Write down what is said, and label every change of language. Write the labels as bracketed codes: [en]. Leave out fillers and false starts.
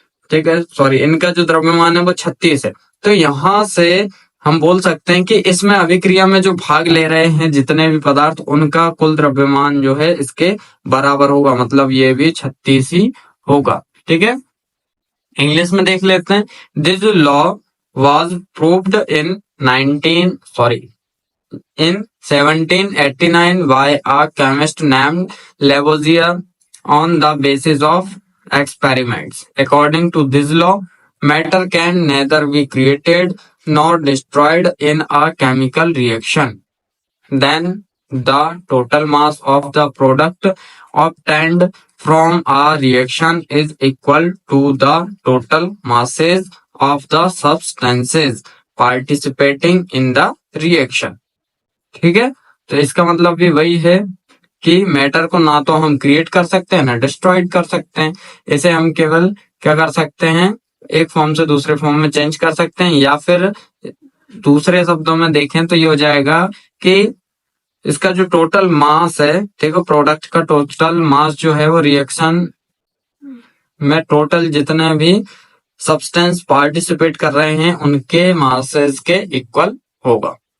[hi] ठीक है, सॉरी, इनका जो द्रव्यमान है वो 36 है। तो यहां से हम बोल सकते हैं कि इसमें अभिक्रिया में जो भाग ले रहे हैं जितने भी पदार्थ, उनका कुल द्रव्यमान जो है इसके बराबर होगा, मतलब ये भी 36 ही होगा। ठीक है, इंग्लिश में देख लेते हैं। [en] This law was proved in 1789 by a chemist named Lavoisier on the basis of experiments. According to this law, matter can neither be created nor destroyed in a chemical reaction. Then the total mass of the product obtained from a reaction is equal to the total masses of the substances participating in the reaction. [hi] ठीक है, तो इसका मतलब भी वही है कि matter को ना तो हम क्रिएट कर सकते हैं ना डिस्ट्रॉयड कर सकते हैं। इसे हम केवल क्या कर सकते हैं, एक फॉर्म से दूसरे फॉर्म में चेंज कर सकते हैं, या फिर दूसरे शब्दों में देखें तो ये हो जाएगा कि इसका जो टोटल मास है, देखो प्रोडक्ट का टोटल मास जो है वो रिएक्शन में टोटल जितने भी सब्सटेंस पार्टिसिपेट कर रहे हैं उनके मासेस के इक्वल होगा।